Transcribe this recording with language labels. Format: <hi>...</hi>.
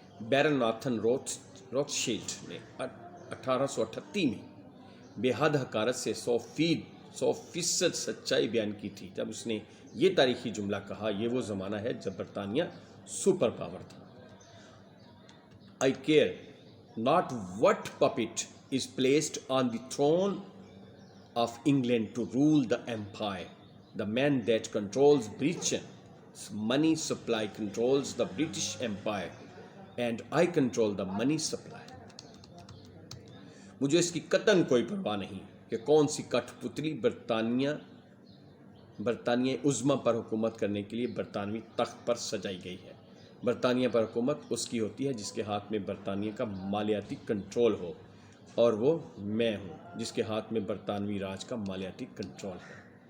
<ur>بیرن Nathan روتشیلڈ نے 1838 میں بے حد حقارت سے 100% سچائی بیان کی تھی جب اس نے یہ تاریخی جملہ کہا: یہ وہ زمانہ ہے جب برطانیہ سپر پاور تھا.</ur> <en>I care not what puppet is placed on the throne of England to rule the empire. The man that controls Britain's money supply controls the British Empire, and I control the money supply.</en> <ur>مجھے اس کی قطعاً کوئی پرواہ نہیں کہ کون سی کٹھ پتلی برطانیہ عظمیٰ پر حکومت کرنے کے لیے برطانوی تخت پر سجائی گئی ہے. برطانیہ پر حکومت اس کی ہوتی ہے جس کے ہاتھ میں برطانیہ کا مالیاتی کنٹرول ہو، اور وہ میں ہوں جس کے ہاتھ میں برطانوی راج کا مالیاتی کنٹرول ہے.</ur>